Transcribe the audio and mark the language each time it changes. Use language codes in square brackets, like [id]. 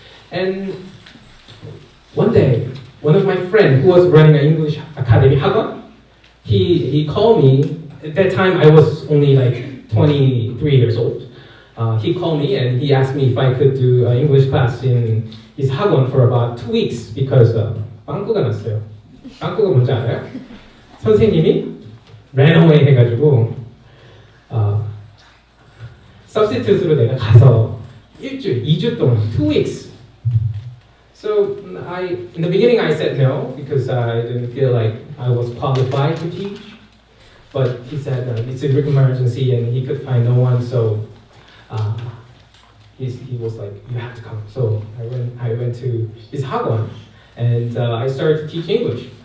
[en] And one day, one of my friends who was running an English academy 학원, he called me. At that time, I was only like 23 years old. He called me and he asked me if I could do an English class in his 학원 for about 2 weeks because [ko] 빵꾸가 났어요. 빵꾸가 뭔지 알아요? 선생님이 [en] ran away [ko] 해가지고 substitute로 내가 가서 2주 동안, [en] 2 weeks. So in the beginning I said no because I didn't feel like I was qualified to teach. But he said it's a big emergency and he could find no one, so he was like, you have to come. So I went to his 학원 and I started to teach English.